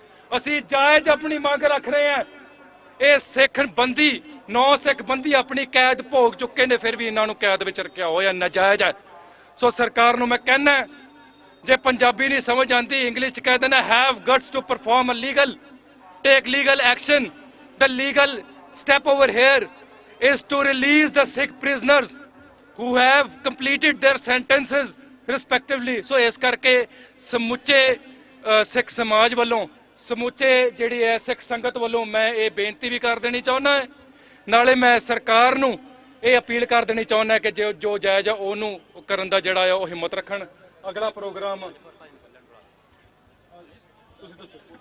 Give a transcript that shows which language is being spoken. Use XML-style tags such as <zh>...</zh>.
<pa>ਅਸੀਂ ਜਾਇਜ਼ ਆਪਣੀ ਮੰਗ ਰੱਖ ਰਹੇ ਹਾਂ। ਇਹ ਸਿੱਖ ਬੰਦੀ 9 ਸਿੱਖ ਬੰਦੀ ਆਪਣੀ ਕੈਦ ਭੋਗ ਚੁੱਕੇ ਨੇ, ਫਿਰ ਵੀ ਇਹਨਾਂ ਨੂੰ ਕੈਦ ਵਿੱਚ ਰੱਖਿਆ ਹੋਇਆ ਨਾਜਾਇਜ਼ ਹੈ। ਸੋ ਸਰਕਾਰ ਨੂੰ ਮੈਂ ਕਹਿਣਾ, ਜੇ ਪੰਜਾਬੀ ਨਹੀਂ ਸਮਝ ਆਉਂਦੀ ਇੰਗਲਿਸ਼ 'ਚ ਕਹਿ ਦੇਣਾ</pa> <en>Have guts to perform a legal take legal action. The legal step over here is to release the Sikh prisoners who have completed their sentences respectively.</en> <pa>So ਇਸ ਕਰਕੇ ਸਮੁੱਚੇ ਸਿੱਖ ਸਮਾਜ ਵੱਲੋਂ, ਸਮੁੱਚੇ ਜਿਹੜੀ ਹੈ ਸਿੱਖ ਸੰਗਤ ਵੱਲੋਂ ਮੈਂ ਇਹ ਬੇਨਤੀ ਵੀ ਕਰ ਦੇਣੀ ਚਾਹੁੰਦਾ ਹਾਂ। ਨਾਲੇ ਮੈਂ ਸਰਕਾਰ ਨੂੰ ਇਹ ਅਪੀਲ ਕਰ ਦੇਣੀ ਚਾਹੁੰਦਾ ਕਿ ਜੋ ਜਾਇਜ਼ ਆ ਉਹਨੂੰ ਕਰਨ ਦਾ ਜਿਹੜਾ ਆ ਉਹ ਹਿੰਮਤ ਰੱਖਣ। ਅਗਲਾ ਪ੍ਰੋਗਰਾਮ ਤੁਸੀਂ ਦੱਸੋ।</pa>